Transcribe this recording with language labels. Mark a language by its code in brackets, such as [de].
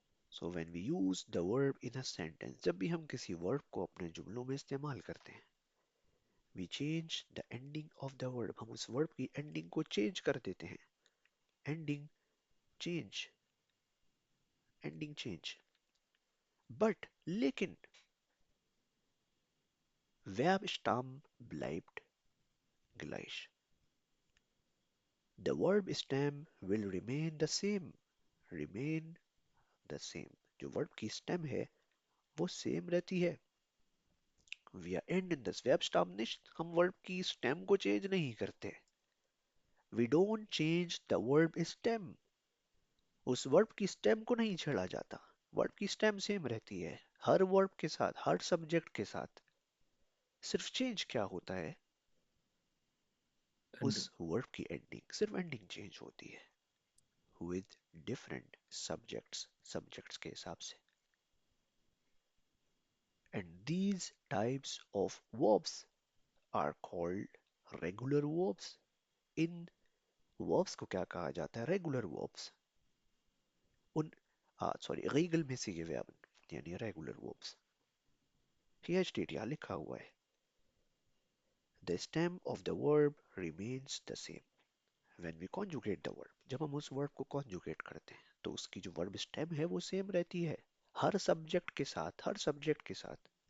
[en] So when we use the verb in a sentence, [hi] जब भी हम किसी verb को अपने जुमलों में इस्तेमाल करते हैं, [en] we change the ending of the verb, [hi] हम उस वर्ब की एंडिंग को चेंज कर देते हैं. [en] Ending change, ending change. [de] बट लेकिन Verbstamm bleibt gleich. [en] The verb stem will remain the same. Remain the same. [hi] जो verb की stem है वो same रहती है. [de] Wir ändern das Verbstamm nicht. [hi] हम verb की stem को change नहीं करते. [en] We don't change the verb stem. [hi] उस verb की stem को नहीं छेड़ा जाता. Verb की stem same रहती है. हर verb के साथ, हर subject के साथ. सिर्फ change क्या होता है? Ending. उस verb की ending, सिर्फ ending change होती है. [en] With different subjects, subjects [hi] के हिसाब से. [en] And these types of verbs are called regular verbs. [hi] In verbs को क्या कहा जाता है? [en] Regular verbs. [hi] उन regelmäßige Verben यानी regular verbs. [en] Here state [hi] यहाँ लिखा हुआ है. [en] The stem of the verb remains the same when we conjugate the verb. [hi] जब हम उस verb को conjugate करते हैं तो उसकी जो verb stem है वो same रहती है हर subject के साथ, हर subject के साथ.